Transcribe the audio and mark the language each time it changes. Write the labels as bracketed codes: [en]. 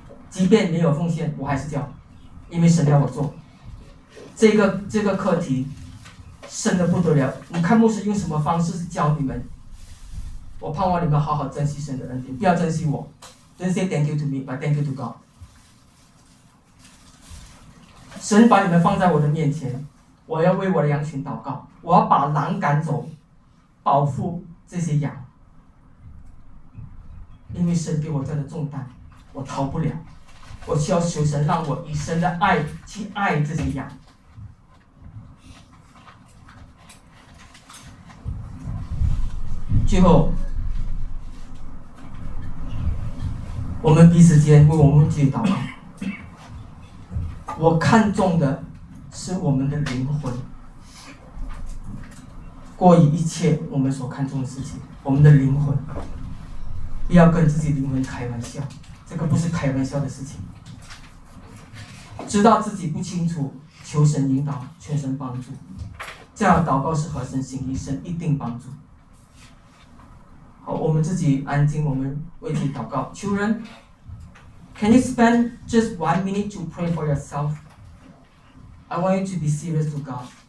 [zh] 即便没有奉献我还是教，因为神要我做这个课题，深得不得了。你看牧师用什么方式教你们，我盼望你们好好珍惜神的恩典，不要珍惜我。 [en] Don't say thank you to me, but thank you to God。 [zh] 神把你们放在我的面前，我要为我的羊群祷告，我要把狼赶走，保护这些羊，因为神给我这样的重担，我逃不了，我需要求神让我以神的爱去爱这些羊。最后我们彼此间为我们自己祷告。我看重的是我们的灵魂过于一切我们所看重的事情。我们的灵魂不要跟自己灵魂开玩笑，这个不是开玩笑的事情。知道自己不清楚，求神引导，全神帮助，这样祷告是合神心意，神一定帮助。好，我们自己安静，我们为自己祷告。 [en] Children, can you spend just 1 minute to pray for yourself? I want you to be serious to God.